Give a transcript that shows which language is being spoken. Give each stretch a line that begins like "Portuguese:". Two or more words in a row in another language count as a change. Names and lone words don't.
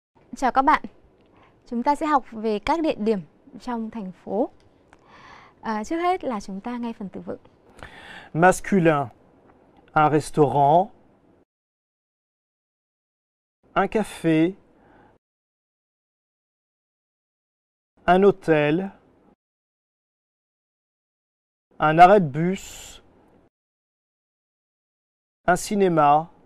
Vietnamese: Chào các bạn. Chúng ta sẽ học về các địa điểm trong thành phố. Trước hết là chúng ta nghe phần từ vựng.
French: Masculin, un restaurant, un café, un hôtel, un arrêt de bus, un cinéma,